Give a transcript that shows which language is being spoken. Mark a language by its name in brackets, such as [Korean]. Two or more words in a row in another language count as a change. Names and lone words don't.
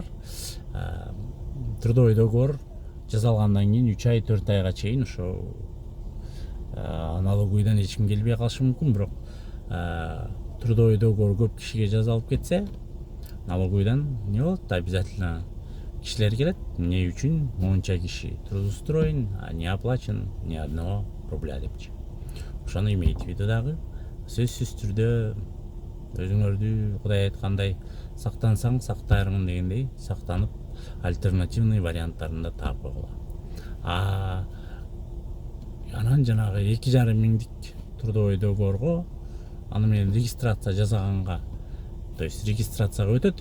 [Russian] Трудовой договор [Kyrgyz] жасалгандан кийин 3 ай, 4 айга чейин ошо налоговыйдан эч ким келбей калышы мүмкүн, бирок [Russian] трудовой договор [Kyrgyz] көп кишиге жасалып кетсе, налоговыйдан не болот? Обязательно кишилер келет. Эмне үчүн монча киши трудоустроен, [Russian] а не оплачен ни одного рубля депчи. Ошону имейте в виду дагы. [Kyrgyz] Сөзсүз түрдө өзүңөрдү Кудай айткандай сактансаң сактайрмын дегендей сактанып альтернативный варианттарында таап койгула. Анан жанагы 2,5 миңдик [Russian] трудовой договорго [Kyrgyz] аны менен регистрация жасаганга [Russian] то есть [Kyrgyz] регистрацияга өтөт.